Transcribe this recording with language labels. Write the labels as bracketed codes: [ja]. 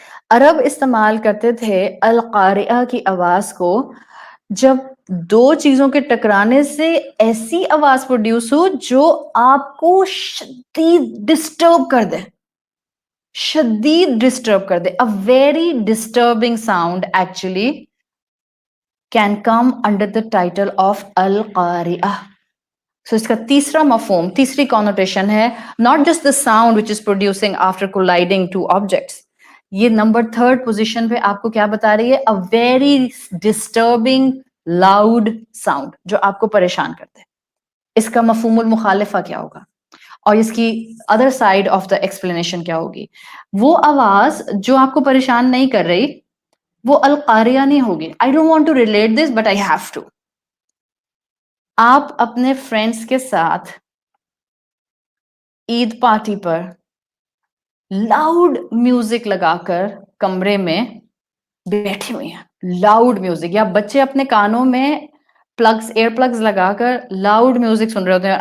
[ur] عرب استعمال کرتے تھے القاریہ کی آواز کو جب دو چیزوں کے ٹکرانے سے ایسی آواز پروڈیوس ہو جو آپ کو شدید ڈسٹرب کر دے، شدید ڈسٹرب کر دے. [en] A very disturbing sound actually can come under the title of القاریہ. So [ur] اس کا تیسرا مفہوم، تیسری [en] connotation ہے not just the sound which is producing after colliding two objects. [ur] یہ نمبر 3rd پوزیشن پہ آپ کو کیا بتا رہی ہے؟ [en] A very disturbing loud sound [ur] جو آپ کو پریشان کرتے. اس کا مفہوم المخالفہ کیا ہوگا اور اس کی other side of the explanation کیا ہوگی؟ وہ آواز جو آپ کو پریشان نہیں کر رہی وہ القاریہ نہیں ہوگی. [en] I don't want to relate this but I have to. [ur] آپ اپنے فرینڈس کے ساتھ عید پارٹی پر لاؤڈ میوزک لگا کر کمرے میں بیٹھی ہوئی ہیں، لاؤڈ میوزک، یا بچے اپنے کانوں میں پلگز، ایئر پلگز لگا کر لاؤڈ میوزک سن رہے ہوتے ہیں.